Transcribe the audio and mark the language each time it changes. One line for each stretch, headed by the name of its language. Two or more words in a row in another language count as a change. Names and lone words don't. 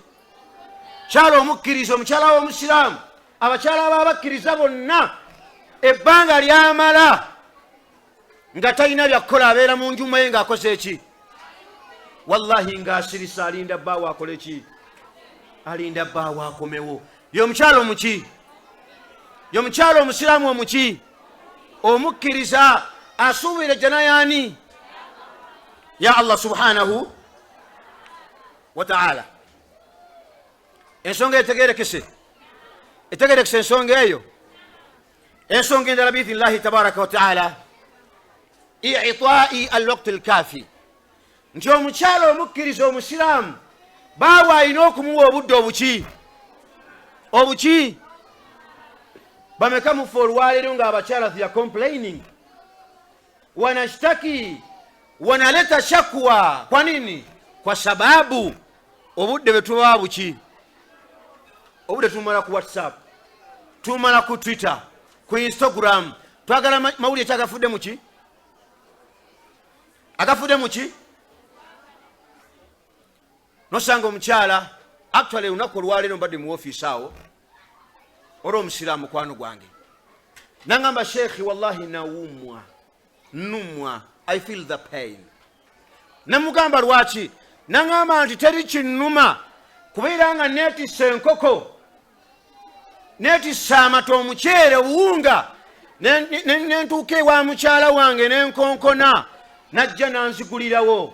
Ganda: Kyalo omukkiriza, omukyala w'omusiraamu, abakyala ababakkiriza bonna ebbanga lyamala nga talina byakukola abeera mu njuma ye ng'akoze eki? Wallahi ng'asirisa alinda bbaawe akole ki? Alinda bbaawe akomewo. Y'omukyala omuki? Y'omukyala omusiraamu omuki? Omukkiriza asuubira ejjana yaani?
Arabic: يا الله سبحانه وتعالى.
Ganda: Ensonga etegerekese ensonga eyo. Ensonga endala
Arabic: بإذن الله تبارك وتعالى، إعطاء الوقت الكافي,
Ganda: nti omukyala omukkiriza omusiraamu baawe alina okumuwa obudde obuki? Obuki? Bameka mufe olwaleero ng'abakyala
English: they are complaining,
Swahili: wanashtaki, wanaleta shakwa. Kwa nini?
Ganda: Kwa sababu obudde betubawa buki? Obudde tumala ku WhatsApp, tumala ku Twitter, ku Instagram. Twagala mawulire kyagafudde muki? Agafudde muki? Nosanga omukyala actually lunaku olwaleero mbadde mu ofiisi awo, olwo omusiraamu mukwano gwange nangamba sheekhi wallahi numwa,
English: I feel the pain.
Ganda: Namugamba lwaki? Nangamba nti teri kinnuma kubeera nga neetissa enkoko, neetissa amata, omuceere, obuwunga, nentuuka ewa mukyala wange nenkonkona, najja nanzigulirawo.